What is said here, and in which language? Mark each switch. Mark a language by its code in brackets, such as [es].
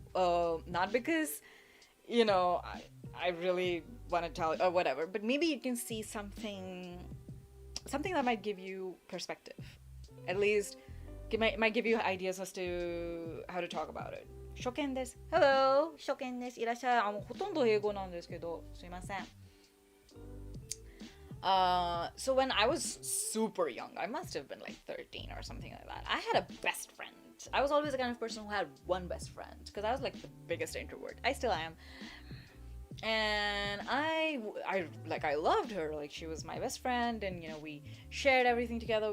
[en] Not because, I really want to tell or whatever, but maybe you can see something that might give you perspective. At least, it might give you ideas as to how to talk about it. [ja] 初見です。Hello! 初見です。いらっしゃい。ほとんど英語なんですけど、すいません。 [en] So when I was super young, I must have been like 13 or something like that, I had a best friend. I was always the kind of person who had one best friend, because I was like the biggest introvert. I still am. And I loved her. Like, she was my best friend, and we shared everything together.